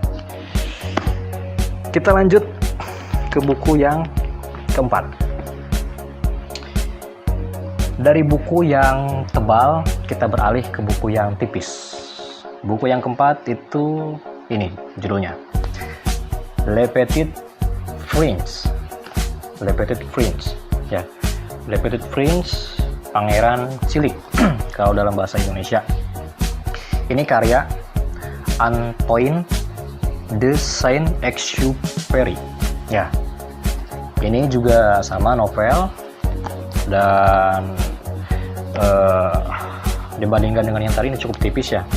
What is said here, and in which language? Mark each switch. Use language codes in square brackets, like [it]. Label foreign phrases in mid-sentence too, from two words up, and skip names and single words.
[id] Kita lanjut ke buku yang keempat. Dari buku yang tebal kita beralih ke buku yang tipis. Buku yang keempat itu ini judulnya, Le Petit Prince. Le Petit Prince ya, Le Petit Prince, Pangeran Cilik kalau dalam bahasa Indonesia. Ini karya Antoine de Saint-Exupéry. Ya, ini juga sama novel, dan dibandingkan dengan yang tadi ini cukup tipis ya.